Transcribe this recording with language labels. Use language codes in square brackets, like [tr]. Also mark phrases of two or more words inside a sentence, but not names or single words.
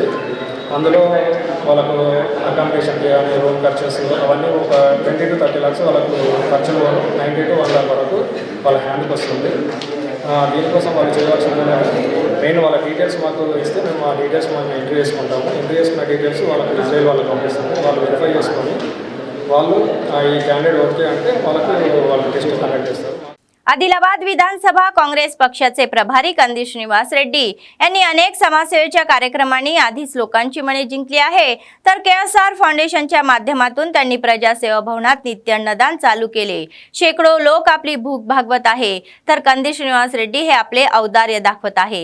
[te] అందులో వాళ్ళకు అకామిడేషన్కి కానీ రూమ్ ఖర్చెస్ అవన్నీ ఒక 20 to 30 lakhs వాళ్ళకు ఖర్చులు 90 to 1 lakh వరకు వాళ్ళ హ్యాండ్కి వస్తుంది. దీనికోసం వాళ్ళు చేయవలసింది మెయిన్ వాళ్ళ డీటెయిల్స్ మాకు ఇస్తే మేము ఆ డీటెయిల్స్ మనం ఎంట్రీ చేసుకుంటాము. ఎంట్రీ చేసుకున్న డీటెయిల్స్ వాళ్ళకి ఇజ్రాయెల్ వాళ్ళకి పంపిస్తాము. వాళ్ళు వెరిఫై చేసుకొని వాళ్ళు ఈ క్యాండిడేట్ ఓకే అంటే వాళ్ళు [en] test conduct [te] చేస్తారు. [mr] आदिलाबाद विधानसभा काँग्रेस पक्षाचे प्रभारी कंदी श्रीनिवास रेड्डी यांनी अनेक समाजसेवेच्या कार्यक्रमांनी आधीच लोकांची मने जिंकली आहे. तर KSR फाउंडेशनच्या माध्यमातून त्यांनी प्रजासेवा भवनात नित्य अन्नदान चालू केले. शेकडो लोक आपली भूक भागवत आहे. तर कंदी श्रीनिवास रेड्डी हे आपले औदार्य दाखवत आहे.